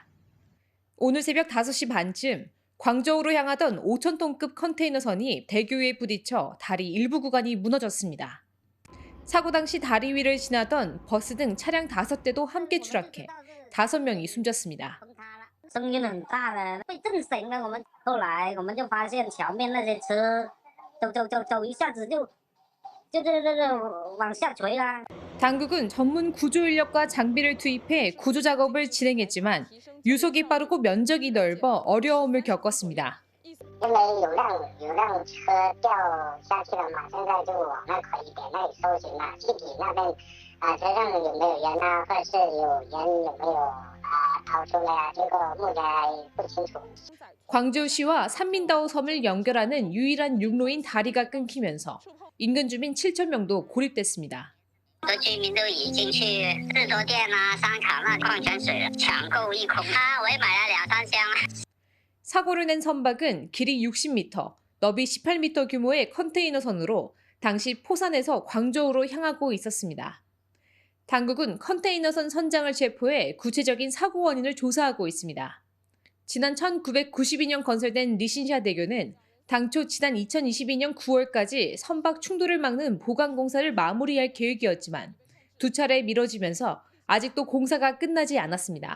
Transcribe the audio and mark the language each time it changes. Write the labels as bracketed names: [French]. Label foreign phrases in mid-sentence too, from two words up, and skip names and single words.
[Korean] 오늘 새벽 5시 반쯤 광저우로 향하던 5,000톤급 컨테이너선이 대교에 부딪혀 다리 일부 구간이 무너졌습니다. 사고 당시 다리 위를 지나던 버스 등 차량 5대도 함께 추락해 5명이 숨졌습니다. [Chinese] 声音很大的，被震醒了。后来我们就发现前面那些车走一下子就往下垂啦。 [Korean] 당국은 전문 구조 인력과 장비를 투입해 구조 작업을 진행했지만 유속이 빠르고 면적이 넓어 어려움을 겪었습니다. [Chinese] 因为有辆车掉下去了嘛，现在就往那快一点那里搜寻嘛，具体那边车上有没有人啊，或者是有人有没有逃出来啊，这个目前还不清楚。 [Korean] 광저우시와 산민다오 섬을 연결하는 유일한 육로인 다리가 끊기면서 인근 주민 7,000명도 고립됐습니다. [Chinese] 很多居民都已经去日多店啊、商场啊、矿泉水了，抢购一空。我也买了2、3箱。 [Korean] 사고를 낸 선박은 길이 60m, 너비 18m 규모의 컨테이너선으로 당시 포산에서 광저우로 향하고 있었습니다. 당국은 컨테이너선 선장을 체포해 구체적인 사고 원인을 조사하고 있습니다. 지난 1992년 건설된 리신샤 대교는 당초 지난 2022년 9월까지 선박 충돌을 막는 보강 공사를 마무리할 계획이었지만 2차례 미뤄지면서 아직도 공사가 끝나지 않았습니다.